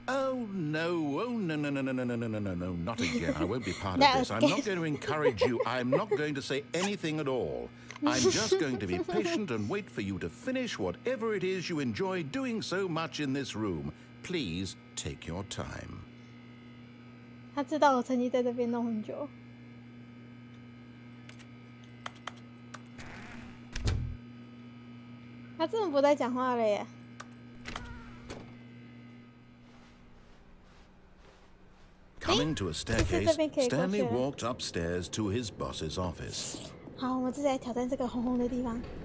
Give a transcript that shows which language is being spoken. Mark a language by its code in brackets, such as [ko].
[en] Oh no, no, not again. I won't be part of this. I'm not going to encourage you. I'm not going to say anything at all. I'm just going to be patient and wait for you to finish whatever it is you enjoy doing so much in this room. Please take your time. [zh] 他知道我曾经在这边弄很久。他真的不再讲话了耶。 [en] Coming to a staircase, Stanley walked upstairs to his boss's office. [zh] 好，我们这次来挑战这个红红的地方。